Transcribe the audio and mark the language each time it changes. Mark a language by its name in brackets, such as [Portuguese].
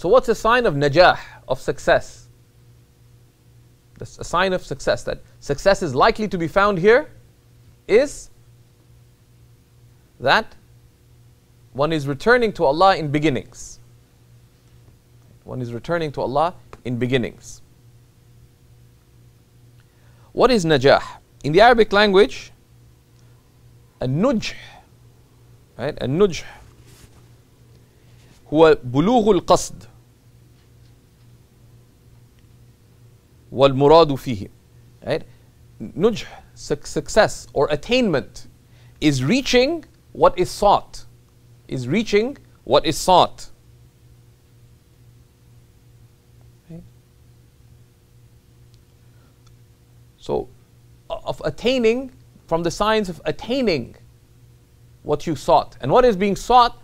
[English] So what's a sign of najah, of success? That's a sign of success, that success is likely to be found here, is that one is returning to Allah in beginnings. One is returning to Allah in beginnings. What is najah? In the Arabic language, النجح, right? [Arabic] النجح هو بلوغ القصد والمراد فيه, [English] right? نجح, success or attainment, is reaching what is sought. Is reaching what is sought. Okay. So, of attaining, from the signs of attaining what you sought. And what is being sought?